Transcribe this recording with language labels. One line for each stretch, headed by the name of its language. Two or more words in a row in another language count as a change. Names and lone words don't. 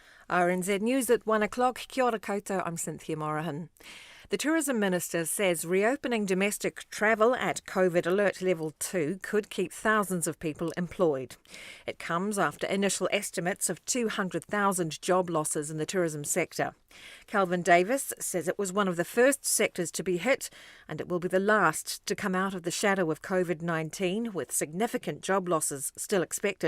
English: RNZ News at 1 o'clock.
Māori: Kia ora koutou,
English: I'm Cynthia Morahan. The Tourism Minister says reopening domestic travel at COVID Alert Level 2 could keep thousands of people employed. It comes after initial estimates of 200,000 job losses in the tourism sector. Calvin Davis says it was one of the first sectors to be hit, and it will be the last to come out of the shadow of COVID-19, with significant job losses still expected.